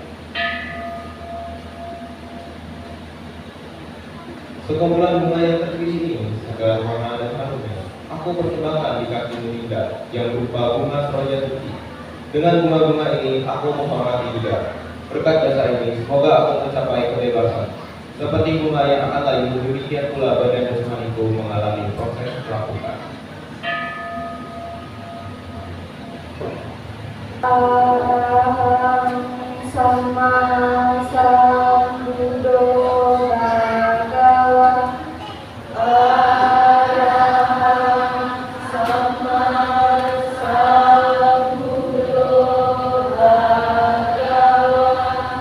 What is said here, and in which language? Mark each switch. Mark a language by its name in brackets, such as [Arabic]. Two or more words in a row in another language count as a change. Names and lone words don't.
[Indonesian] Sekumpulan bunga yang terpilih ini, segala warna dan harumnya, aku persembahkan di kaki Ninda yang berupa bunga seroja putih. Dengan bunga-bunga ini, aku menghormati juga. Berkat jasa ini, semoga aku mencapai kebebasan. Seperti bunga yang akan layu, demikian pula badan jasmaniku mengalami proses pelapukan. [Pali] Arahang sama sambuddho bhagava. Arahang sama sambuddho bhagava.